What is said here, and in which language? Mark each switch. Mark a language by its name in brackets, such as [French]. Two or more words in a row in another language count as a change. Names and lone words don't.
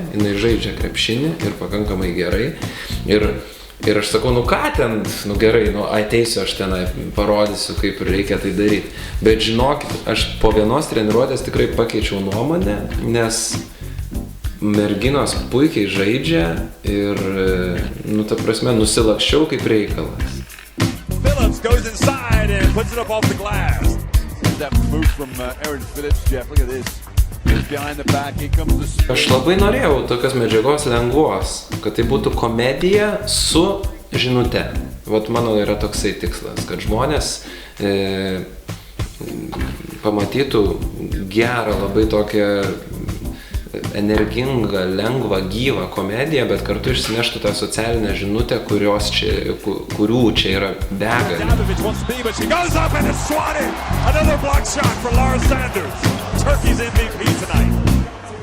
[Lithuanian] Jinai žaidžia krepšinį ir pakankamai gerai. Ir aš sakau, nu ką ten, nu gerai, nu ateisiu aš tenai, parodysiu, kaip reikia tai daryti. Bet žinokit, aš po vienos treniruotės tikrai pakeičiau nuomonę, nes merginos puikiai žaidžia ir, nu ta prasme, nusilakščiau kaip reikalas. [English] Phillips goes inside and puts it up off the glass. That move from Aaron Phillips, Jeff, look at this. Behind the back, here comes the... [Lithuanian] Aš labai norėjau tokios medžiagos lengvos, kad tai būtų komedija su žinute. Vat mano yra toksai tikslas, kad žmonės pamatytų gerą, labai tokią energingą, lengvą, gyvą komediją, bet kartu išsineštų tą socialinę žinutę, kurių čia yra begalė. [English] Another block shot for Laura Sanders. Turkey's MVP tonight.